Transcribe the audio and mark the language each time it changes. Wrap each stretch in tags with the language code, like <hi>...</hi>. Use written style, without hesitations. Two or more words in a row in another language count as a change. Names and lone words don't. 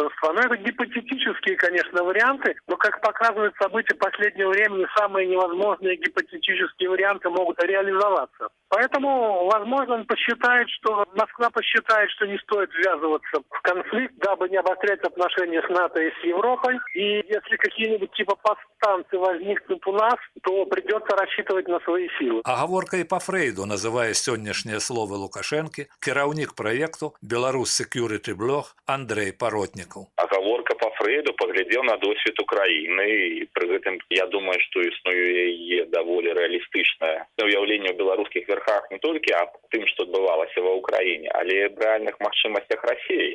<ru>Но это гипотетические, конечно, варианты, но, как показывают события последнего времени, самые невозможные гипотетические варианты могут реализоваться. Поэтому, возможно, Москва посчитает, что не стоит ввязываться в конфликт, дабы не обострять отношения с НАТО и с Европой. И если какие-нибудь типа повстанцы возникнут у нас, то придется рассчитывать на свои силы.</ru> <be>Агаворкай па Фрейду называе сённяшнія словы Лукашэнкі кіраўнік праекту «Беларусь Security Blog» Андрей Паротнікаў. Агаворка па Фрейду паглядзеў на досвед Украіны і пры гэтым, я думаю, што існуе яе даволі рэалістычнае уяўленне ў беларускіх верхах не толькі аб тым, што адбывалася ва Ўкраіне, але і аб рэальных магчымасцях Расіі.</be>